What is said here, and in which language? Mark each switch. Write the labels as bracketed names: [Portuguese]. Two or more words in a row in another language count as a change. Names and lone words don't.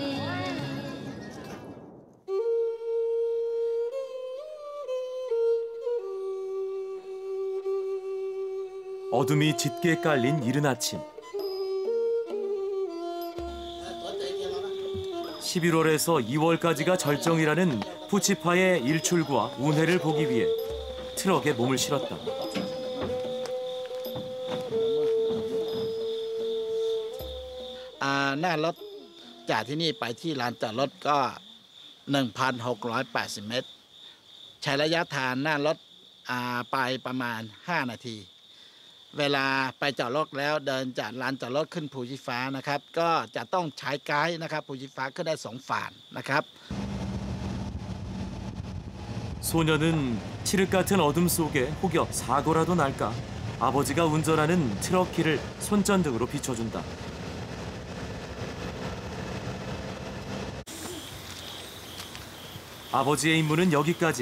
[Korean] 어둠이 짙게 깔린 이른 아침. 11월에서 2월까지가 절정이라는 푸치파의 일출과 운해를 보기 위해 트럭에 몸을 실었다. [Thai] หน้ารถจากที่นี่ไปที่ลานจอดรถก็ 1,680 เมตรใช้ระยะทางหน้ารถไปประมาณ5นาทีเวลาไปจอดรถแล้วเดินจากลานจอดรถขึ้นภูชีฟ้านะครับก็จะต้องใช้ไกด์นะครับภูชีฟ้าขึ้นได้2ฝ่านนะครับ [Korean] 소녀는 칠흑 같은 어둠 속에 혹여 사고라도 날까 아버지가 운전하는 트럭키를 손전등으로 비춰준다. 아버지의 임무는 여기까지.